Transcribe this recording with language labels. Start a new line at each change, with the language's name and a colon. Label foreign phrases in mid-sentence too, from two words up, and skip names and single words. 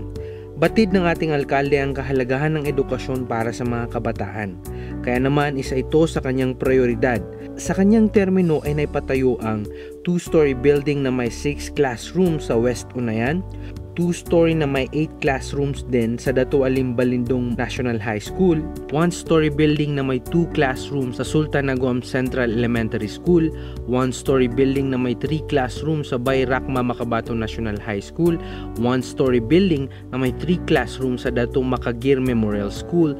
Filipino: Batid ng ating alkalde ang kahalagahan ng edukasyon para sa mga kabataan. Kaya naman isa ito sa kanyang prioridad. Sa kanyang termino ay naipatayo ang
English: 2-story building
Filipino: na may 6 classrooms sa West Unayan, 2-story na may 8 classrooms din sa Dato Alim Balindong National High School,
English: 1-story building
Filipino: na may 2 classrooms sa Sultan Agum Central Elementary School,
English: 1-story building
Filipino: na may 3 classrooms sa Bayrakma Makabato National High School,
English: 1-story building
Filipino: na may 3 classrooms sa Dato Makagir Memorial School.